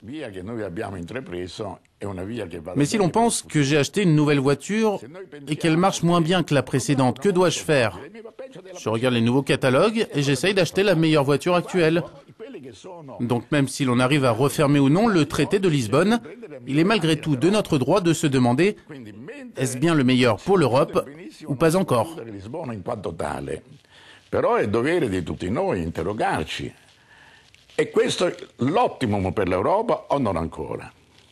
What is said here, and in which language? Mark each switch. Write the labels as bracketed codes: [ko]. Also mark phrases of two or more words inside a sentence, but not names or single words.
[fr] Mais si l'on pense que j'ai acheté une nouvelle voiture et qu'elle marche moins bien que la précédente, que dois-je faire? Je regarde les nouveaux catalogues et j'essaye d'acheter la meilleure voiture actuelle. Donc même si l'on arrive à refermer ou non le traité de Lisbonne, il est malgré tout de notre droit de se demander est-ce bien le meilleur pour l'Europe ou pas encore? [it] Però è dovere di tutti noi interrogarci. È questo l'ottimum per l'Europa o non ancora?